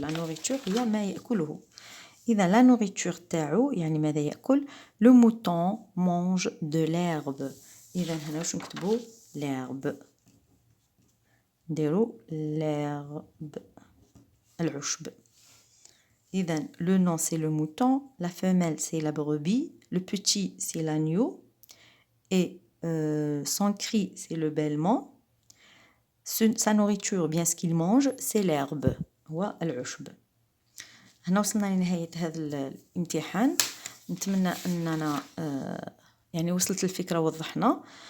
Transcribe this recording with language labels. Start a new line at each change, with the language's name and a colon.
Arabic: لا nourriture هي ما ياكله. اذا لا nourriture تاعو يعني ماذا ياكل
French: le mouton mange de l'herbe.
Arabic: اذا هنا واش نكتبو l'herbe نديرو l'herbe العشب.
French: اذا le nom c'est le mouton, la femelle c'est la brebis, le petit c'est l'agneau et son cri c'est le bêlement. sa nourriture bien ce qu'il mange c'est l'herbe
Arabic: هو العشب. هنا وصلنا لنهاية هذا الامتحان. نتمنى أننا يعني وصلت الفكرة وضحنا.